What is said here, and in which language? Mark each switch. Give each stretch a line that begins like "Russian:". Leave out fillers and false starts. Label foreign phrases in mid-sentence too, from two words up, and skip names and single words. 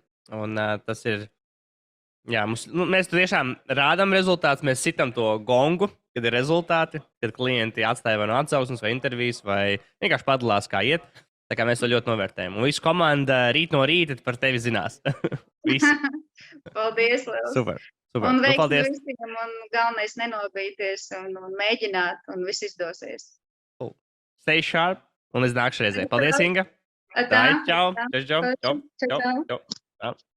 Latvian: Un tas ir, mēs tiešām rādām rezultātus, mēs sitam to gongu, kad ir rezultāti, kad klienti atstāja vai no atsauksmes vai intervijas vai vienkārši padalās, kā iet. Tā kā mēs to ļoti novērtējam. Un visu komanda rīt no rīta par tevi zinās. Paldies, liels.
English: Super.
Latvian: Un veiksmi visiem, un galvenais nenobīties un mēģināt, un viss izdosies.
English: Cool. Stay sharp,
Latvian: un līdz nākšreizē. Paldies, Inga! Tā, čau!